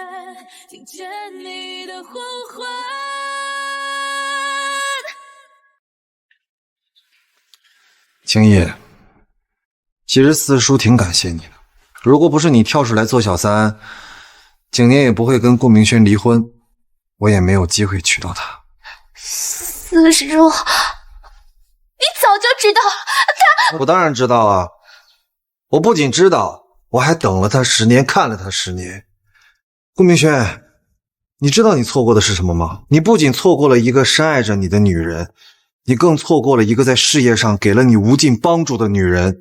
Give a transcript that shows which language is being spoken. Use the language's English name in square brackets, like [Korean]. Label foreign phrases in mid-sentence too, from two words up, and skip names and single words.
[Chinese] 青衣，其實四叔挺感謝你的，如果不是你跳出來做小三，景年也不會跟顧明軒離婚，我也沒有機會娶到她。四叔，你早就知道他…… 我當然知道啊，我不僅知道，我還等了他10年，看了他10 年。顧明軒，你知道你錯過的是什麼嗎？你不僅錯過了一個深愛着你的女人，你更錯過了一個在事業上給了你無盡幫助的女人。